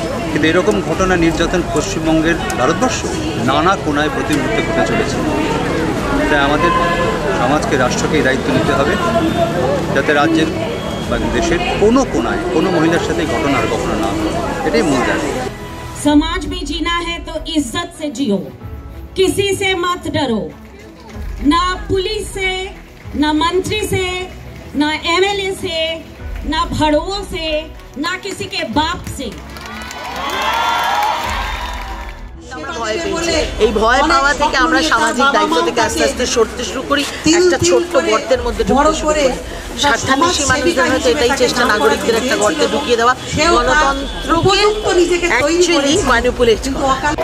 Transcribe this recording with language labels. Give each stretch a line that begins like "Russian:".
Bangla: কিন্তু এরকম ঘটনা নির্যাতন পশ্চিমবঙ্গের ভারতবর্ষ নানা কোণায় প্রতি মুহূর্তে ঘটে চলেছে। তাই আমাদের সমাজকে, রাষ্ট্রকে এই দায়িত্ব নিতে হবে যাতে রাজ্যের বা দেশের কোনো কোণায় কোনো মহিলার সাথে ঘটনা আর কখনো না হয়, এটাই মূল দাবি।
Hindi: समाज में जीना है तो इज्जत से जियो, किसी से मत डरो, ना पुलिस से, ना मंत्री से, ना एमएलए से, ना भड़ों से, ना किसी के बाप से।
Bangla: এই ভয় পাওয়া থেকে আমরা সামাজিক দায়িত্ব থেকে আস্তে আস্তে সরতে শুরু করি, একটা ছোট্ট গর্তের মধ্যে ঢুকতে শুরু করি। স্বার্থান্বেষী মানুষদের হয়তো এটাই চেষ্টা, নাগরিকদের একটা গর্তে ঢুকিয়ে দেওয়া, গণতন্ত্রকে অ্যাকচুয়ালি ম্যানিপুলেট করা।